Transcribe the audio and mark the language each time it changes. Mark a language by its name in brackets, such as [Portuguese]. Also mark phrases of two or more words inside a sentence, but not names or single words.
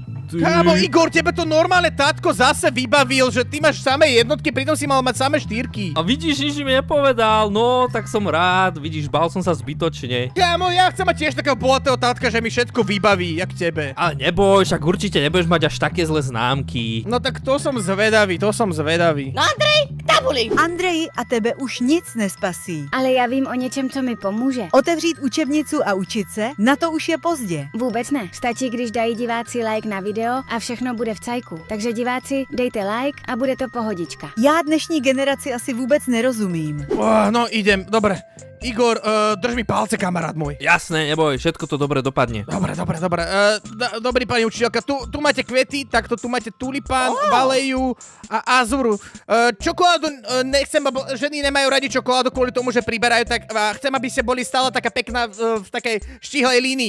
[Slovak] Kámo, Igor, tebe to normálne tátko zase vybavil, že ty máš samé jednotky, pritom si mal mať samé 4. A vidíš, nič mi nepovedal, no, tak som rád, vidíš, bál som sa zbytočne. Kámo, ja chcem mať tiež takého bohatého tátka, že mi všetko vybaví, jak tebe. Ale neboj, však určite nebudeš mať až také zlé známky. No tak to som zvedavý. No Andrej, k tabuli. [Czech] Andreji, a tebe už nic nespasí. Ale já vím o něčem, co mi pomůže. Otevřít učebnicu a učit se, na to už je pozdě. Vůbec ne. Stačí, když dají diváci like na video a všechno bude v cajku. Takže diváci, dejte like a bude to pohodička. Já dnešní generaci asi vůbec nerozumím. [Slovak] No idem, dobre. Igor, drž mi palce, kamarát môj. Jasné, neboj, všetko to dobre dopadne. Dobre. Dobrý pani učiteľka, tu máte kvety, takto tu máte tulipán, valeju a azuru. Čokoládu nechcem, lebo ženy nemajú radi čokoládu kvôli tomu, že priberajú, tak chcem, aby ste boli stále taká pekná v takej štíhlej línii.